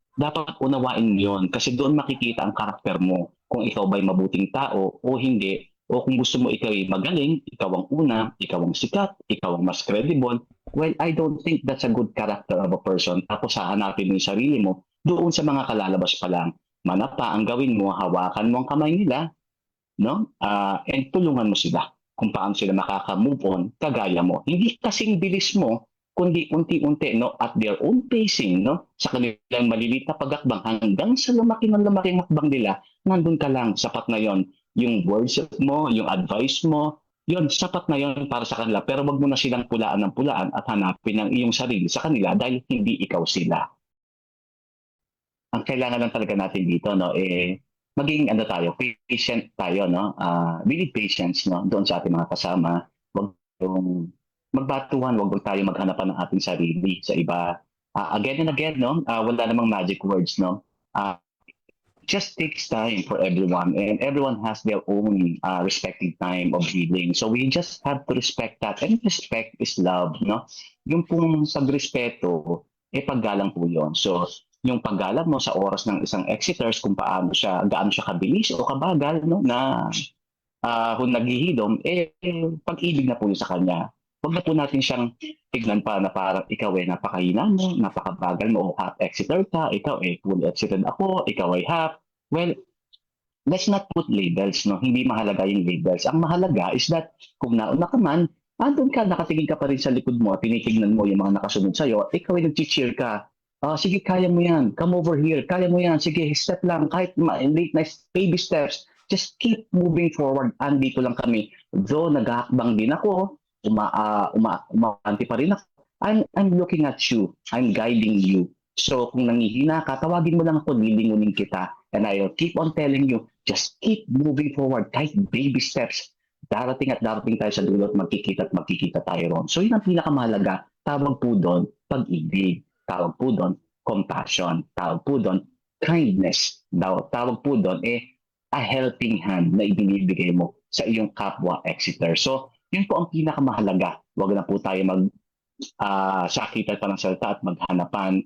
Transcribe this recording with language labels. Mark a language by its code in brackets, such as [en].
[tl] Dapat unawain mo yun kasi doon makikita ang karakter mo kung ikaw ba'y mabuting tao o hindi. O kung gusto mo ikaw ay magaling, ikaw ang una, ikaw ang sikat, ikaw ang mas credible. [en] Well, I don't think that's a good character of a person. [tl] Tapos hahanapin mo yung sarili mo doon sa mga kalalabas pa lang. Manapa, ang gawin mo, hawakan mo ang kamay nila, no? And tulungan mo sila kung paano sila makaka-move on kagaya mo. Hindi kasing bilis mo, kundi unti-unti, no? [en] At their own pacing, [tl] no? Sa kanilang maliliit na pagakbang hanggang sa lumaki ng lumaking hakbang nila, nandun ka lang, sapat na yon. Yung words mo, yung advice mo, yun, sapat na yun para sa kanila. Pero wag mo na silang pulaan ng pulaan at hanapin ang iyong sarili sa kanila dahil hindi ikaw sila. Ang kailangan lang talaga natin dito, no, maging tayo, patient tayo, no? [en] We need patience, [tl] no, doon sa ating mga kasama. Wag yung magbatuhan, wag tayo maghanapan ng ating sarili sa iba. [en] Again and again, no, [tl] wala namang magic words, [en] no. Just takes time for everyone and everyone has their own respective time of healing. So we just have to respect that and respect is love, no? [tl] Yung pong pagrespeto, paggalang po yun. So yung paggalang mo sa oras ng isang exiters kung gaano siya kabilis o kabagal, no? Na kung naghihilom, pag-ibig na po yun sa kanya. Huwag na po natin siyang tignan pa na parang ikaw ay napakahina mo, napakabagal mo, o half exited ka, ikaw ay full exited ako, ikaw ay half. [en] Well, let's not put labels, no? [tl] Hindi mahalaga yung labels. Ang mahalaga is that kung nauna ka man, andun ka, nakatingin ka pa rin sa likod mo, tinitignan mo yung mga nakasunod sa'yo, ikaw ay nag-cheer ka. Sige, kaya mo yan. [en] Come over here. [tl] Kaya mo yan. Sige, step lang. Kahit late na baby steps. [en] Just keep moving forward. [tl] Andito lang kami. Though naghahakbang din ako, umaanti pa rin ako. [en] I'm looking at you. I'm guiding you. [tl] So kung nangihina ka, tawagin mo lang ako, lilingunin kita. [en] And I'll keep on telling you, just keep moving forward. [tl] Kahit baby steps. Darating at darating tayo sa dulo at magkikita tayo ron. So yun ang pinakamahalaga. Tawag po doon, pag-ibig. Tawag po doon, compassion. Tawag po doon, kindness. Tawag po doon, a helping hand na ibinibigay mo sa iyong kapwa exeter. So, yun po ang pinakamahalaga. Huwag na po tayo sakitan pa ng salita at maghanapan.